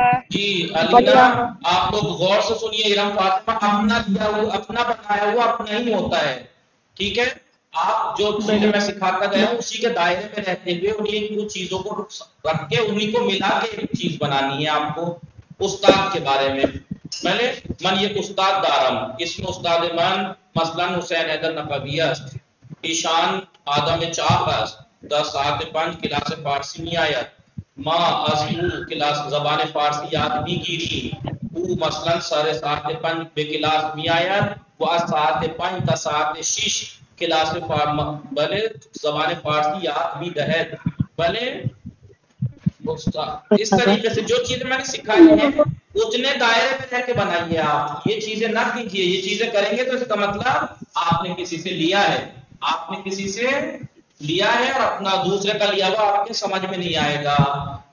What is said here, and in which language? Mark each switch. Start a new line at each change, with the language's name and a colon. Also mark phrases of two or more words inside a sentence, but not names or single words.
Urdu: جی علینا آپ لوگ غور سے سنیے. ارم فاطمہ، اپنا کیا ہوا اپنا بنایا ہوا اپنا ہی ہوتا ہے. ٹھیک ہے؟ آپ جو چیزیں میں سکھاتا گیا ہوں اسی کے دائرے میں رہتے ہوئے انہیں چیزوں کو رکھ کے انہیں کو ملا کے ایک چیز بنانی ہے آپ کو. استاد کے بارے میں پہلے
Persian: من یہ استاد دارم،
Urdu: اس میں
Persian: استاد من مثلا حسین حیدر نقوی است، ایشان آدم چاق است، 10-7-5 کلاس فارسی می آید، ما از او کلاس زبان فارسی یاد می گیری، او مثلا 7:30 به کلاس می آید و از 5:30 تا 6 کلاس بلے زبان فارسی یاد می دہد.
Urdu: بلے اس طریقے سے جو چیزیں میں نے سکھائی ہیں اتنے دائرے میں رہ کے بنائیے. آپ یہ چیزیں نہ کیجیے. یہ چیزیں کریں گے تو اس کا مطلب آپ نے کسی سے لیا ہے، آپ نے کسی سے لیا ہے اور اپنا دوسرے کا لیا ہوا آپ کے سمجھ میں نہیں آئے گا.